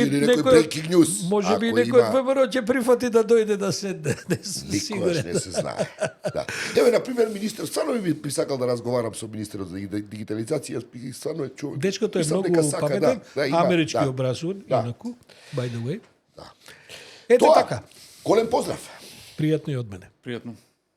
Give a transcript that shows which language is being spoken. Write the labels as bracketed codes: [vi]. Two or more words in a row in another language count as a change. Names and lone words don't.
[mk] некој може би некој од ВМРО ќе прифати да дојде да седне, не сум сигурен. Никош не се знае. Да. Еве на пример министер, стварно би сакал да разговарам со министерот за дигитализација, стварно е човек. Дечкото е многу паметен, амерички образуван, инаку, [en] by the way. [mk] Да. Ете така. Голем поздрав. Пријатно и од мене. Пријатно.